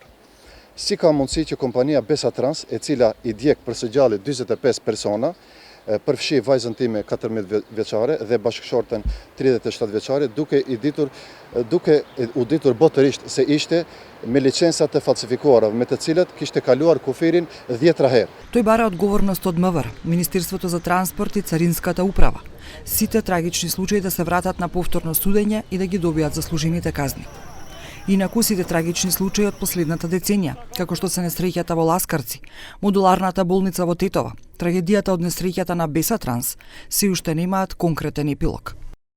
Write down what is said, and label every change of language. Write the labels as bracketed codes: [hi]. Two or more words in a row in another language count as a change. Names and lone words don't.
[sq] Si ka mundësi që kompania Besa Trans, e cila i djeg për së gjallit 45 persona, përfshi vajzën time 14 vjeçare dhe bashkëshorten 37 vjeçare, duke u ditur botërisht se ishte me licenca të falsifikuara, me të cilat kishte kaluar kufirin 10 herë. [mk] Тој бара одговорност од МВР, Министерството за транспорт и Царинската управа. Сите трагични случаи да се вратат на повторно судење и да ги добијат заслужените казни. Инаку сите трагични случаи од последната деценија, како што се несреќата во Ласкарци, модуларната болница во Тетова, трагедијата од несреќата на Беса Транс, се уште немаат конкретен епилог.